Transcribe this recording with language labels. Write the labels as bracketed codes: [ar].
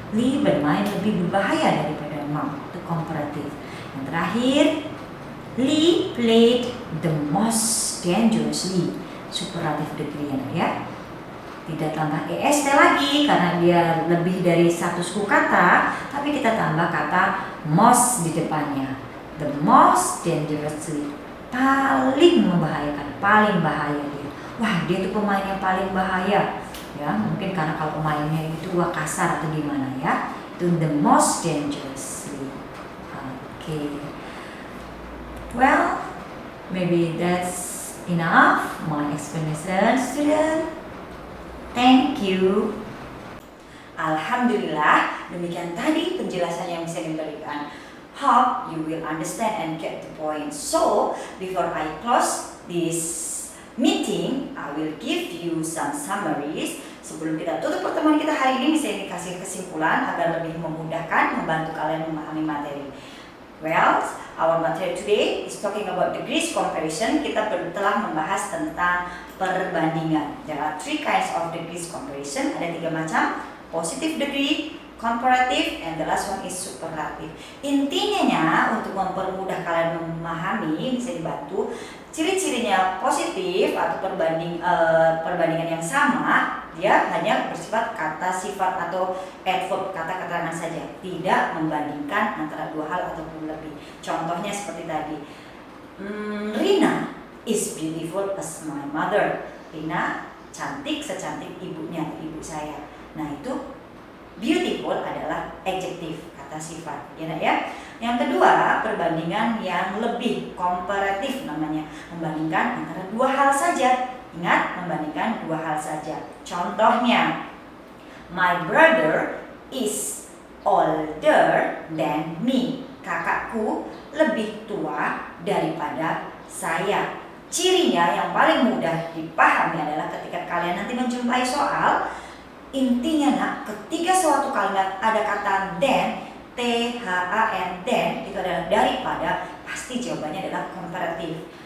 [id] Lee bermain lebih berbahaya daripada Mark. Itu komparatif. Yang terakhir, [en] Lee played the most dangerously, superlative degree ya. [id] Tidak tambah est lagi karena dia lebih dari 1 suku kata, tapi kita tambah kata most di depannya. [en] The most dangerously, [id] paling membahayakan, paling bahaya dia. Wah, dia tuh pemain yang paling bahaya. Ya, mungkin karena kalau pemainnya itu kasar atau gimana ya. Itu [en] the most dangerously. Okay. Well, maybe that's enough my explanation, student. Thank you. [id] Alhamdulillah, demikian tadi penjelasan yang bisa diberikan. [en] Hope you will understand and get the point. So, before I close this meeting, I will give you some summaries. [id] Sebelum kita tutup pertemuan kita hari ini, bisa dikasih kesimpulan agar lebih memudahkan membantu kalian memahami materi. [en] Well, our material today is talking about degrees comparison. [id] Kita telah membahas tentang perbandingan. [en] There are 3 kinds of degrees comparison. [id] Ada 3 macam: [en] positive degree, comparative, and the last one is superlative. [id] Intinya untuk mempermudah kalian memahami, bisa dibantu ciri-cirinya positif atau perbandingan yang sama. Dia hanya bersifat kata sifat atau adverb, kata keterangan saja, tidak membandingkan antara 2 hal ataupun lebih. Contohnya seperti tadi, [en] Rina is beautiful as my mother. [id] Rina cantik secantik ibunya, ibu saya. Nah, itu beautiful adalah adjektif, kata sifat, ya nak ya. Yang kedua, perbandingan yang lebih komparatif namanya, membandingkan antara 2 hal saja. Ingat, membandingkan 2 hal saja. Contohnya, [en] my brother is older than me. [id] Kakakku lebih tua daripada saya. Cirinya yang paling mudah dipahami adalah ketika kalian nanti menjumpai soal, intinya nak, ketika suatu kalimat ada kata than, than, then itu adalah daripada, pasti jawabannya adalah komparatif.